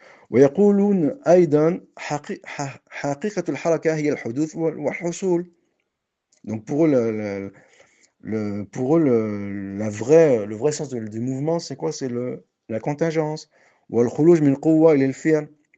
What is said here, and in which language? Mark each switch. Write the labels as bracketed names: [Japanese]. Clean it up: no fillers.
[Arabic] ويقولون أيضا حقيقة الحركة هي الحدوث والحصول. [French] Donc pour eux, le vrai sens du mouvement, c'est quoi? C'est la contingence. [Arabic] والخروج من قوة إلى الفعل.